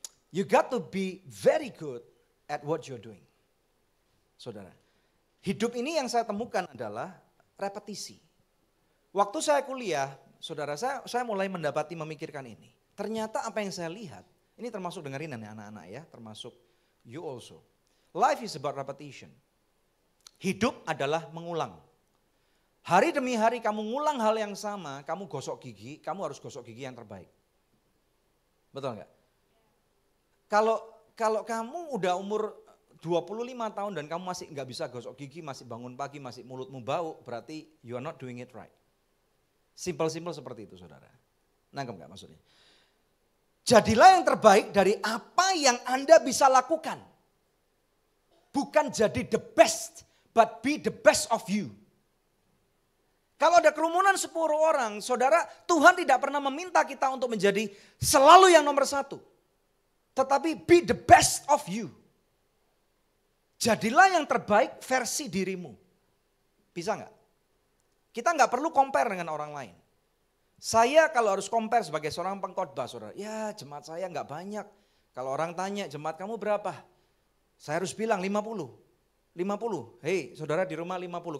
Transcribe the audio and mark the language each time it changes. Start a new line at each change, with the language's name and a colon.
English: You got to be very good at what you're doing.
Indonesian: Saudara, hidup ini yang saya temukan adalah repetisi. Waktu saya kuliah, saudara, saya mulai mendapati memikirkan ini. Ternyata apa yang saya lihat, ini termasuk dengerin nih anak-anak ya, termasuk
English: you also. Life is about repetition.
Indonesian: Hidup adalah mengulang. Hari demi hari kamu ngulang hal yang sama, kamu gosok gigi, kamu harus gosok gigi yang terbaik. Betul enggak? Kalau kamu udah umur 25 tahun dan kamu masih nggak bisa gosok gigi, masih bangun pagi, masih mulutmu bau, berarti
English: you are not doing it right.
Indonesian: Simple-simple seperti itu saudara. Nangkep nggak maksudnya? Jadilah yang terbaik dari apa yang Anda bisa lakukan. Bukan jadi
English: the best, but be the best of you.
Indonesian: Kalau ada kerumunan 10 orang, saudara, Tuhan tidak pernah meminta kita untuk menjadi selalu yang nomor 1. Tetapi
English: be the best of you.
Indonesian: Jadilah yang terbaik versi dirimu. Bisa nggak? Kita nggak perlu compare dengan orang lain. Saya kalau harus compare sebagai seorang pengkhotbah, saudara, ya jemaat saya nggak banyak. Kalau orang tanya, jemaat kamu berapa? Saya harus bilang 50. 50. Hei, saudara di rumah 50.